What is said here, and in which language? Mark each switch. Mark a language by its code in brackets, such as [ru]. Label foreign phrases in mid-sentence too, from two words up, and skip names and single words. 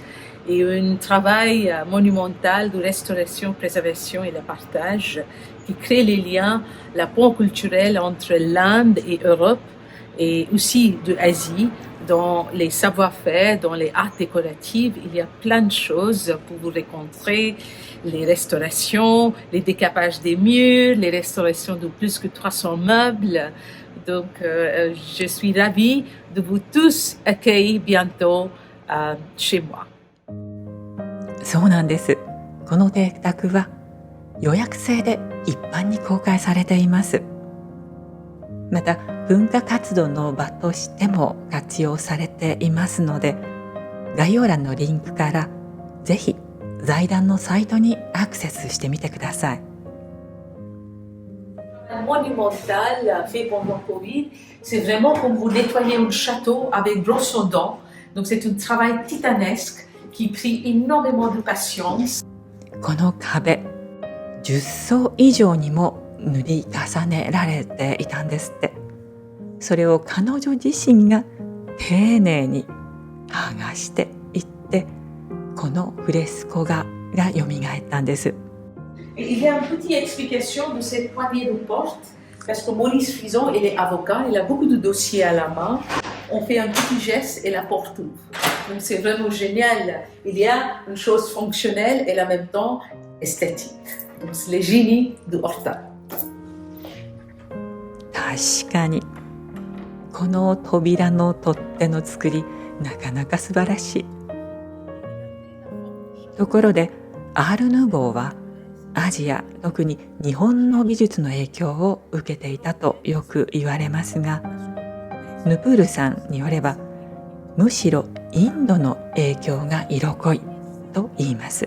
[fr] Et un travail monumental de restauration, préservation et de partage qui crée les liens, la pont culturel entre l'Inde et l'Europe et aussi de l'Asie, dans les savoir-faire, dans les arts décoratifs. Il y a plein de choses pour vous rencontrer, les restaurations, les décapages des murs, les restaurations de plus que 300 meubles. Donc, je suis ravie de vous tous accueillir bientôt chez moi. [ja] そうなんです。この邸宅は予約制で一般に公開されています。また文化活動の場としても活用されていますので、概要欄のリンクからぜひ財団のサイトにアクセスしてみてください。 [fr] Monumental fait pendant Covid, c'est vraiment comme vous nettoyez un château avec brosse aux dents. Donc c'est un travail titanesque.qui prit énormément de patience. [ja] この壁、10層以上にも塗り重ねられていたんですって。それを彼女自身が丁寧に剥がしていって、このフレスコ画が蘇ったんです。 [fr] Il y a une petite explication de cette poignée de porte, parce que Maurice Frison, il est avocat, il a beaucoup de dossiers à la main. On fait un petit geste et la porte ouvre. Donc c'est vraiment génial. Il y a une chose fonctionnelle et en même temps esthétique. Donc c'est le génie de Horta. [ja] 確かにこの扉の取っ手の作り、なかなか素晴らしい。ところでアール・ヌーボーはアジア、特に日本の美術の影響を受けていたとよく言われますが、ヌプールさんによればむしろインドの影響が色濃いと言います。